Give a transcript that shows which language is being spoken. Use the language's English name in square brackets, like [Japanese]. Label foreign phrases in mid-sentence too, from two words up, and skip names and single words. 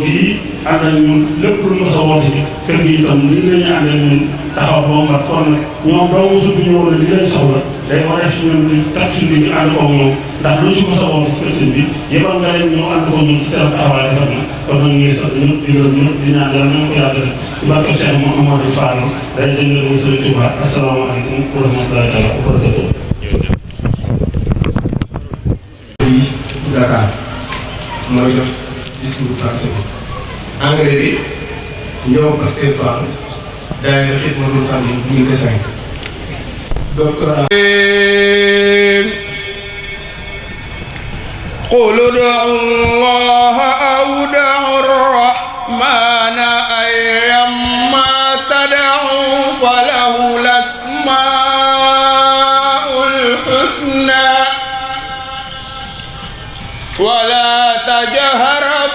[Wolof] gii ànd ak ñun lépp lu mos a woote kër gi itam lii la ñu ànd ak ñun taxaw ba mu mat kon nag ñoom doo mosul fi ñëwoon li leen soxla day war a fi ñun di takk suñu bi ñu ànd koog ñoom ndax lu ci mos a woote ci kër sëñ bi yebal nga leen ñëw ànd koog ñun ci seen taxawaay defar na kon nag ñu ngi sant ñëpp di gërëm ñëpp di ñaan yàlla nañ ko yàlla def di barke Cheikh Mouhamadou Fall day jël ngërëm sëriñ Touba [Arabic] السلام عليكم ورحمة الله تعالى وبركاته Dakar mooy def discours français bi anglais bi ñëw Pastef Fall daayira Xidmatul Xaadim 2005 doctorat قل ادعوا الله أو ادعوا الرحمن أيما تدعوا فله الأسماء الحسنى ولا تجهر